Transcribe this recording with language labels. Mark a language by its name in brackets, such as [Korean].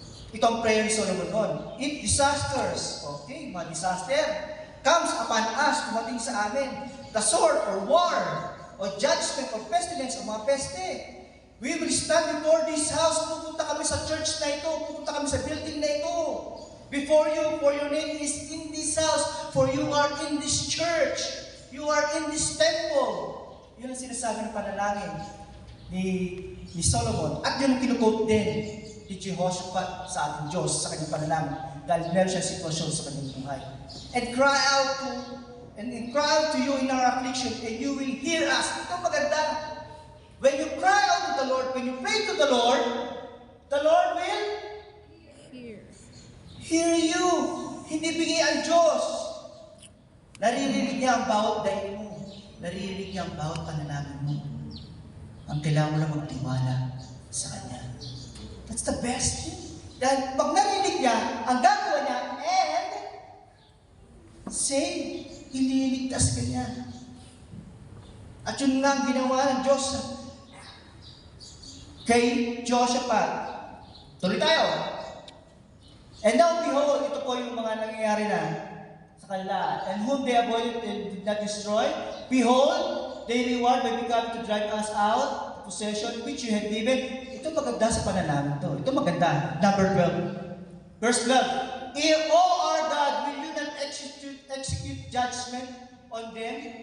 [Filipino] Ito ang prayer ni Solomon noon. [English] If disasters, okay, mga disaster, comes upon us, [Filipino] tumating sa amin, [English] the sword or war, o judgment or pestilence [Filipino] o mga peste, [English] we will stand before this house, [Filipino] pupunta kami sa church na ito, [English] pupunta kami sa building na ito, before you, for your name is in this house, for you are in this church. You are in this temple. [Filipino] Yun ang sinasabi ng panalangin ni Solomon. At yun ang kinukote din ni Jehoshaphat sa ating Diyos sa kanyang panalangin. Dahil meron siya sitwasyon sa kanyang buhay. [English] And cry out to you in our affliction, and you will hear us. [Filipino] Ito maganda. [English] When you cry out to the Lord, when you pray to the Lord will hear you. [Filipino] Hindi bingi ang Diyos. Naririnig niya ang bawat dahilan mo. Naririnig niya ang bawat panalangin mo. Ang kailangan mo lang magtiwala sa Kanya. [English] That's the best thing. [Filipino] Dahil pag narinig niya, ang gagawa niya, and say, ililigtas ka niya. At yun nga ang ginawa ng Diyos kay Jehoshaphat. Tuloy tayo. [English] And now, behold, [Filipino] ito po yung mga nangyayari na sa kanila. [English] And whom they avoided and did not destroy, behold, they reward by becoming to drive us out, the possession which you had given. [Filipino] Ito maganda sa panalangin to. Ito maganda. Number 12. Verse 12. [English] O our God, will you not execute judgment on them?